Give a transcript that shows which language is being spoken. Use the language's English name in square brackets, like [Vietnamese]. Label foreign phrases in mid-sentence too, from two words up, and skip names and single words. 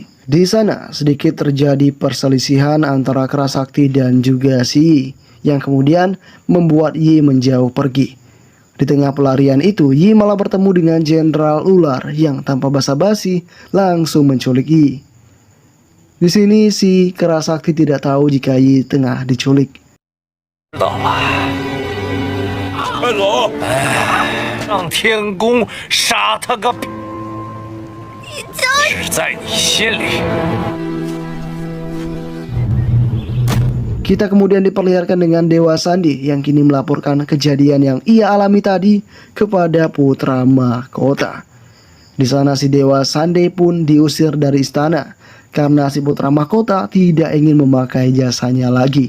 [Indonesian] Di sana sedikit terjadi perselisihan antara Kerasakti dan juga si Yi yang kemudian membuat Yi menjauh pergi. Di tengah pelarian itu, Yi malah bertemu dengan Jenderal Ular yang tanpa basa-basi langsung menculik Yi. Di sini si Kerasakti tidak tahu jika Yi tengah diculik. [Chinese] 知道了，快走！让天宫杀他个屁！只在你心里。 [Indonesian] Kita kemudian diperlihatkan dengan Dewa Sandi yang kini melaporkan kejadian yang ia alami tadi kepada putra mahkota. Di sana si Dewa Sandi pun diusir dari istana karena si putra mahkota tidak ingin memakai jasanya lagi.